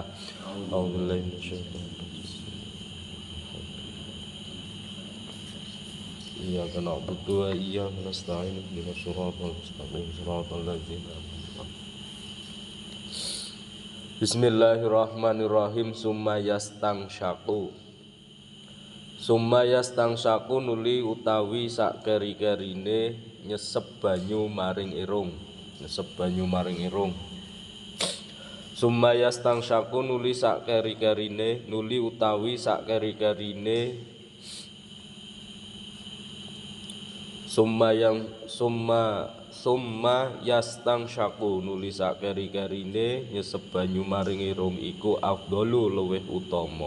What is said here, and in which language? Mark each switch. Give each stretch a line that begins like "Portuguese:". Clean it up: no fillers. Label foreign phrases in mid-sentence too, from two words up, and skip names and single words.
Arabic: أعوذ بالله من الشيطان الرجيم إياك نعبد وإياك نستعين اهدنا الصراط المستقيم صراط الذين أنعمت عليهم. بسم الله الرحمن الرحيم. ثم يستنشق
Javanese: nuli utawi sak keri-kerine nyesep banyu maring irung.
Arabic: ثم يستنشق
Javanese: nuli sak keri-kerine
Arabic: ثم يستنشق
Javanese: nuli sak keri-kerine nyesep banyu maring irung iku afdalu luwih utama.